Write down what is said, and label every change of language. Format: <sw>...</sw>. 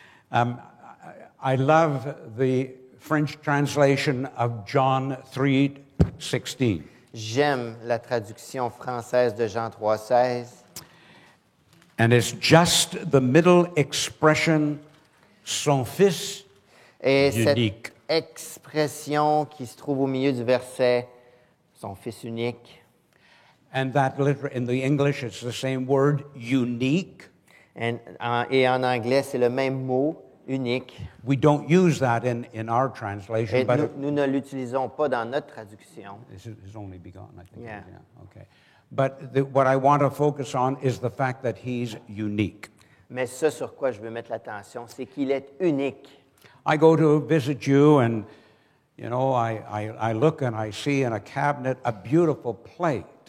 <en>I love the French translation of John 3:16.</en> <fr>J'aime la traduction française de Jean 3,16.</fr> <en>And it's just the middle expression,</en> <fr>son fils Et unique. cette expression qui se trouve au milieu du verset, son fils unique.</fr> <en>And that in the English, it's the same word, unique.</en> <fr>Et en anglais, c'est le même mot, unique.</fr> <en>We don't use that in our</en> <fr>Et</fr> <en>translation, but</en> <fr>nous ne l'utilisons pas dans notre traduction.</fr> <en>this is only begotten, I think. Yeah. Okay. But what I want to focus on is the fact that he's unique.</en> <fr>Mais ce sur quoi je veux mettre l'attention, c'est qu'il est unique.</fr> <en>I go to visit you, and you know, I look and I see in a cabinet a beautiful plate.</en>